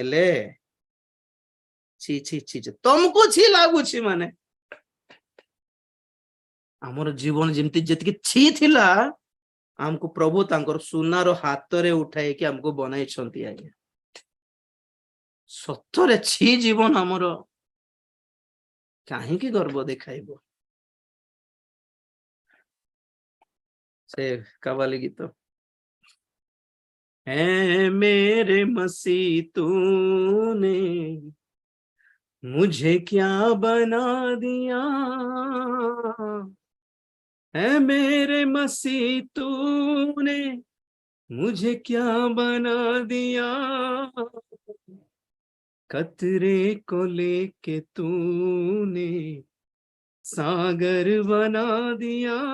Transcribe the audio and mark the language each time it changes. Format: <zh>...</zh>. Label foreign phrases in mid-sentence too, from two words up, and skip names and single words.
<or>ହେଲେ ଛି ଛି ଛି, ତମକୁ ଛି ଲାଗୁଛି ମାନେ ଆମର ଜୀବନ ଯେମିତି ଯେତିକି ଛି ଥିଲା, ଆମକୁ ପ୍ରଭୁ ତାଙ୍କର ସୁନାର ହାତରେ ଉଠାଇକି ଆମକୁ ବନାଇଛନ୍ତି। ଆଜ୍ଞା ସତରେ ଛି ଜୀବନ ଆମର କାହିଁକି ଗର୍ବ ଦେଖାଇବ? ସେ କବାଲି ଗୀତ,</or> <hi>है मेरे मसीह तूने मुझे क्या बना दिया, है मेरे मसीह तूने मुझे क्या बना दिया, कतरे को लेके तूने सागर बना दिया।</hi>